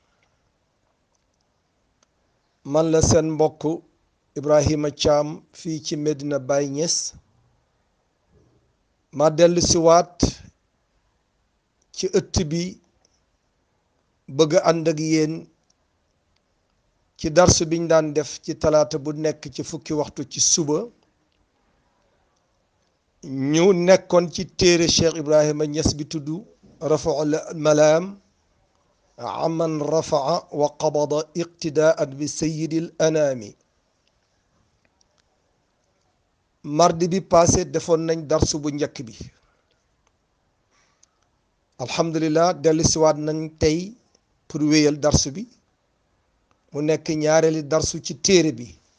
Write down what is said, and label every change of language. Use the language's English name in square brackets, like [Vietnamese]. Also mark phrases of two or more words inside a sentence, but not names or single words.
[Wolof] man la seen mbokk Ibrahima Thiam fii ci Medina Baye Niass ma dellu siwaat ci ëtt bi bëgg ànd ak yéen ci darsu biñ daan def ci talaata bu nekk ci fukki waxtu ci suba ñu nekkoon ci téere Cheikh Ibrahima Niass bi tudd RAFHOUL الملام عمن رفع وقبض اقتداء بسيد الأنام. mardi bi passé defoon nañ darsu bu njëkk bi alhamdulillah dellu siwaat nañ tey pour wéyal darsu bi mu nekk ñaareeli darsu ci téere bi.